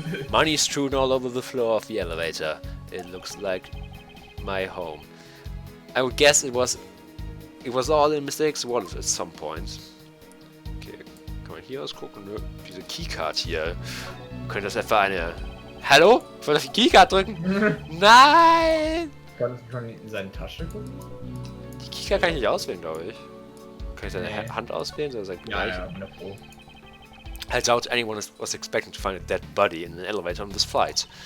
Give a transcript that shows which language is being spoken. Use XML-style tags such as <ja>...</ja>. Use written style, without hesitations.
<en>Money strewn all over the floor of the elevator. It looks like my home. I would guess it was all in Mr. Hicks' wallet at some point.</en> <de>Okay, kann man hier ausgucken? Nö. Diese Keycard hier. Könnte das etwa eine... Hallo? Ich wollte auf die Keycard drücken. Nein! Kannst du schon in seine Tasche gucken? Die Keycard kann ich nicht auswählen, glaube ich. Kann ich seine Hand auswählen? Oder sein Ja, pro.</de> <en>I doubt anyone was expecting to find a dead body in an elevator on this flight.</en>